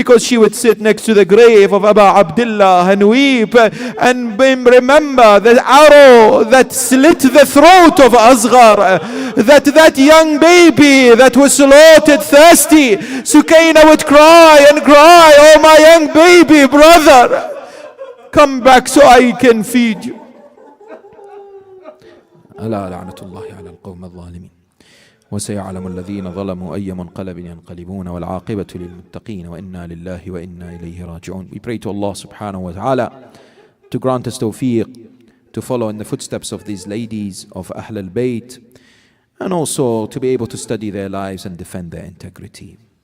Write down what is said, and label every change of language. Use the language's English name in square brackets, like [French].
[English] Because she would sit next to the grave of Aba Abdullah and weep and remember the arrow that slit the throat of Asghar, that young baby that was slaughtered thirsty. Sukaina would cry and cry, "Oh, my young baby brother, come back so I can feed you." [Arabic] ألا لعنة الله على القوم الظالمين وسيعلم الذين ظلموا أي منقلب ينقلبون والعاقبة للمتقين وإنا لله وإنا إليه راجعون. [English] We pray to Allah subhanahu wa ta'ala to grant us tawfiq to follow in the footsteps of these ladies of Ahl al-Bayt, and also to be able to study their lives and defend their integrity.